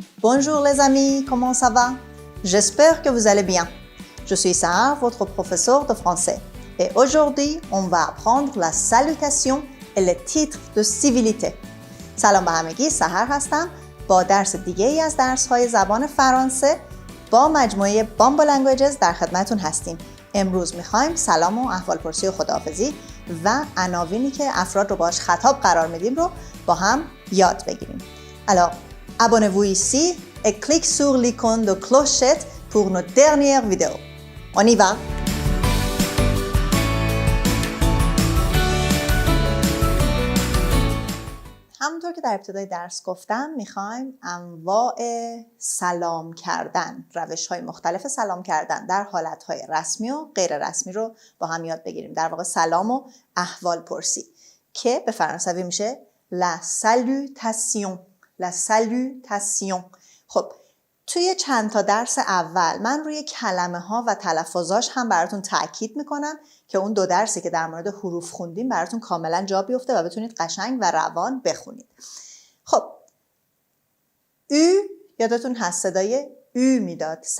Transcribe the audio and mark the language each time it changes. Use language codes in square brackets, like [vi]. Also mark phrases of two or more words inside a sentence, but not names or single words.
[fr] Bonjour les amis, comment ça va? J'espère que vous allez bien. Je suis Sahar, votre professeur de français. Et aujourd'hui, on va apprendre la salutation et le titre de civilité. [fa] سلام به همگی، سحر هستم. با درس دیگه ای از درس‌های زبان فرانسه با مجموعه بامبو لنگویجز در خدمتون هستیم. امروز می‌خوایم سلام و احوالپرسی و خداحافظی و عناوینی که افراد رو باهاش خطاب قرار میدیم رو با هم یاد بگیریم. [fr] Alors, abonnez-vous ici et cliquez sur l'icône de clochette pour nos dernières vidéos. On y va! [fa] همونطور که در ابتدای درس گفتم میخوایم انواع سلام کردن، روش‌های مختلف سلام کردن در حالت‌های رسمی و غیر رسمی رو با هم یاد بگیریم. در واقع سلام و احوال پرسی که به فرانسوی میشه [fr] la salutation. la salutation. [fa] خب توی چند تا درس اول من روی کلمه ها و تلفظاش هم براتون تاکید میکنم که اون دو درسی که در مورد حروف خوندیم براتون کاملا جا بیفته و بتونید قشنگ و روان بخونید. خب او یادتون هست صدای او میداد.